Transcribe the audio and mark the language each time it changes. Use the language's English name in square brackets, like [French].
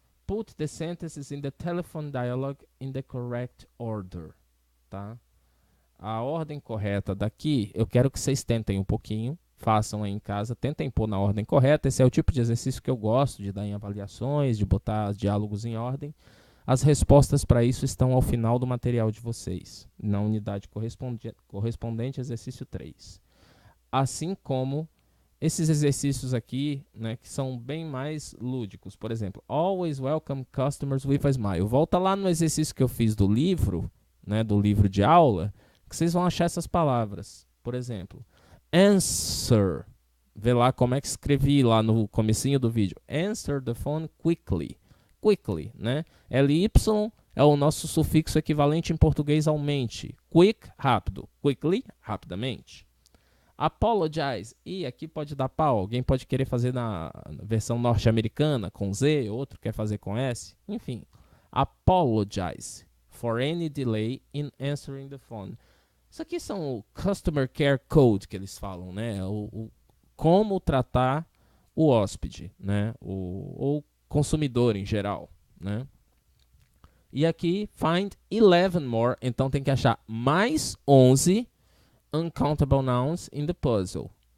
[English] Put the sentences in the telephone dialogue in the correct order, tá? [Portuguese] A ordem correta daqui, eu quero que vocês tentem um pouquinho, façam aí em casa, tentem pôr na ordem correta. Esse é o tipo de exercício que eu gosto de dar em avaliações, de botar os diálogos em ordem. As respostas para isso estão ao final do material de vocês, na unidade correspondente exercício 3. Assim como esses exercícios aqui, né, que são bem mais lúdicos. Por exemplo, [English] always welcome customers with a smile. [Portuguese] Volta lá no exercício que eu fiz do livro, né, do livro de aula, que vocês vão achar essas palavras. Por exemplo, answer. Vê lá como é que escrevi lá no comecinho do vídeo. [English] Answer the phone quickly. Quickly, né? [Portuguese] LY é o nosso sufixo equivalente em português ao mente. [English] Quick, [Portuguese] rápido. [English] Quickly, [Portuguese] rapidamente. [English] Apologize. [Portuguese] E aqui pode dar pau. Alguém pode querer fazer na versão norte-americana com Z, outro quer fazer com S. Enfim. [English] Apologize for any delay in answering the phone. [Portuguese] Isso aqui são o Customer Care Code que eles falam, né? Como tratar o hóspede, né? Ou consumidor em geral, né? E aqui, [English] find 11 more. [Portuguese] Então tem que achar mais 11 [English] uncountable nouns in the puzzle.